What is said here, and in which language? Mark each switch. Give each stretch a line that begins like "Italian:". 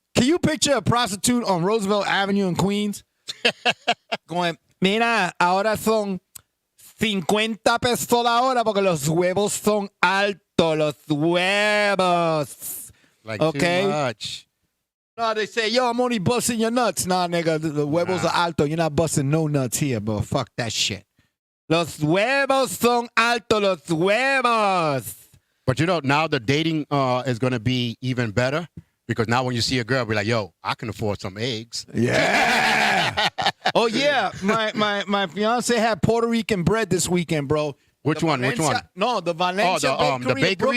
English: Can you picture a prostitute on Roosevelt Avenue in Queens going,
Spanish: mira, ahora son 50 pesos la hora porque los huevos son altos, los huevos.
English: Like okay? too much. No, they say, yo, I'm only busting your nuts. Nah, nigga, the huevos are alto. You're not busting no nuts here, bro. Fuck that shit.
Spanish: Los huevos son altos, los huevos.
English: But now the dating is going to be even better because now when you see a girl, be like, yo, I can afford some eggs. Yeah. Oh, yeah. My fiance had Puerto Rican bread this weekend, bro. Which one? No, the Valencia the bakery?